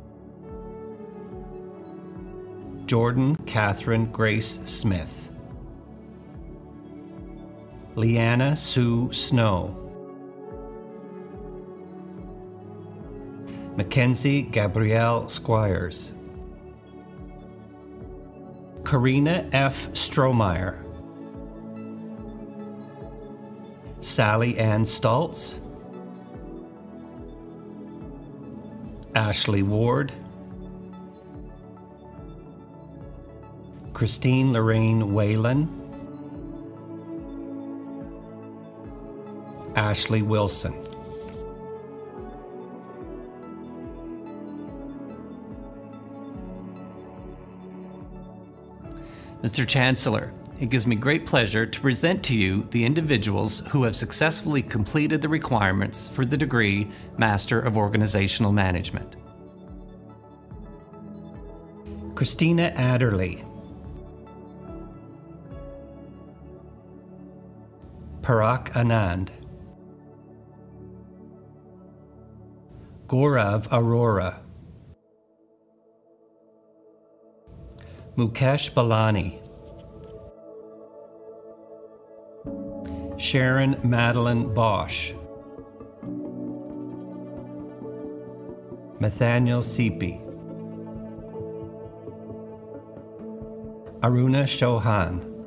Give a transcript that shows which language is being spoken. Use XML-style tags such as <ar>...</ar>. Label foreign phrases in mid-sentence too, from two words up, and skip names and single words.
<en>Jordan Catherine Grace Smith, Leanna Sue Snow, Mackenzie Gabrielle Squires, Karina F. Strohmeyer, Sally Ann Stoltz, Ashley Ward, Christine Lorraine Whalen, Ashley Wilson. Mr. Chancellor, it gives me great pleasure to present to you the individuals who have successfully completed the requirements for the degree Master of Organizational Management. Christina Adderley, Parag Anand, Gaurav Arora, Mukesh Balani, Sharon Madeline Bosch, Nathaniel Seepy, Aruna Chauhan,</en>